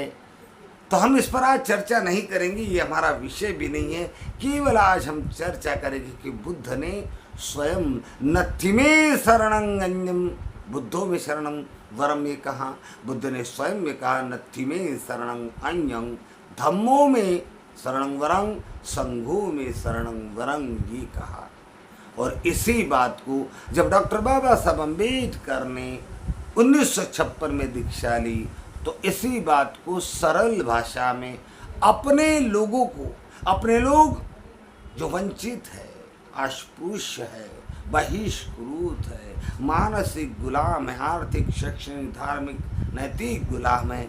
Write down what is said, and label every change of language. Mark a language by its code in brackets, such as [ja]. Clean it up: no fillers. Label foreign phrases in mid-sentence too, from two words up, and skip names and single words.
[hi] तो हम इस पर आज चर्चा नहीं करेंगे, ये हमारा विषय भी नहीं है। केवल आज हम चर्चा करेंगे कि बुद्ध ने स्वयं [pi] नत्थि में शरणं अन्यम, बुद्धों में शरणं वरम [hi] ये कहा। बुद्ध ने स्वयं में कहा [pi] नत्थि में शरणं अन्यं, धम्मों में शरणं वरं, संघों में शरणं वरं [hi] ये कहा। और इसी बात को जब डॉक्टर बाबा साहब अम्बेडकर ने 1956 में दीक्षा ली तो इसी बात को सरल भाषा में अपने लोगों को, अपने लोग जो वंचित है, अस्पृश्य है, बहिष्कृत है, मानसिक गुलाम है, आर्थिक, शैक्षणिक, धार्मिक, नैतिक गुलाम है।